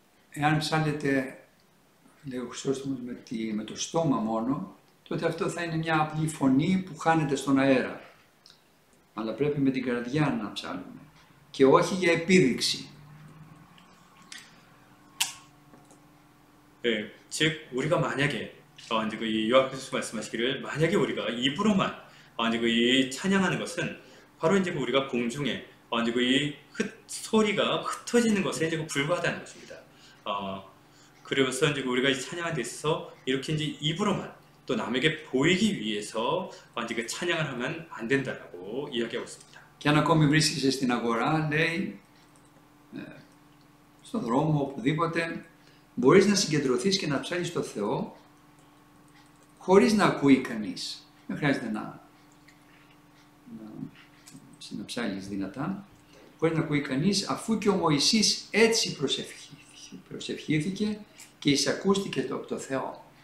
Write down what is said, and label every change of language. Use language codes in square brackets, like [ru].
[el] εάν ψάλλετε, λέει ο Χρυσόστομος, με το στόμα μόνο, τότε αυτό θα είναι μια απλή φωνή που χάνεται στον αέρα. Αλλά πρέπει με την καρδιά να ψάλλουμε και όχι για επίδειξη. [ko] 네, 즉 우리가 만약에 이제 이 요한께서 말씀하시기를 만약에 우리가 입으로만 이제 이 찬양하는 것은 바로 이제 우리가 공중에 이제 이 소리가 흩어지는 것에 이제 불과하다는 것입니다. 그래서 이제 우리가 이 찬양하는 데 있어서 이렇게 이제 입으로만 또 남에게 보이기 위해서 이제 그 찬양을 하면 안 된다라고 이야기하고 있습니다. [el] Και αν ακόμη βρίσκεσαι στην αγορά, λέει, στον δρόμο, οπουδήποτε, μπορείς να συγκεντρωθείς και να ψάλεις το Θεό χωρίς να ακούει κανείς. Δεν χρειάζεται να ψάλεις δυνατά, χωρίς να ακούει κανείς, αφού και ο Μωυσής έτσι προσευχήθηκε και εισακούστηκε από το Θεό.